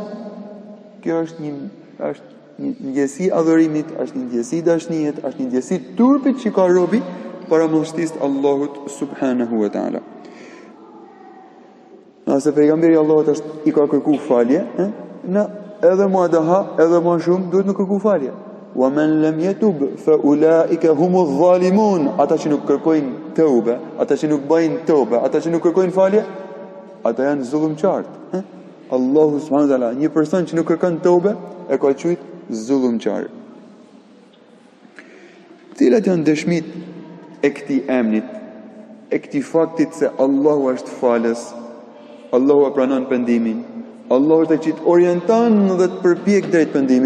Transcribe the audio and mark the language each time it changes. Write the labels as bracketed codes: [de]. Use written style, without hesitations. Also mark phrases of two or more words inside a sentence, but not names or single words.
[sq] Kjo është një ndjesi adhurimit, është një ndjesi dashnijet, është një ndjesi turpit që ka robi para madhështisë Allahut [ar] سبحانه وتعالى. [sq] Nëse pejgamberi Allahut është i ka kërkuar falje, edhe më daha, edhe më shumë duhet të kërkoj falje. [ar] ومن لم يتب فأولئك هم الظالمون. [sq] Ata që nuk kërkojnë teube, ata që nuk bëjnë teube, ata që nuk kërkojnë falje, ata janë zullumçar. Allahu [ar] سبحانه وتعالى, [sq] një person që nuk kërkon teube e ka quajtur zullumçar. Cilat janë dëshmit e këtij emrit, e këtij faktit se Allahu është falës, Allahu e pranon pendimin, Allahu është ai që të orienton dhe të përpjek drejt pendimit.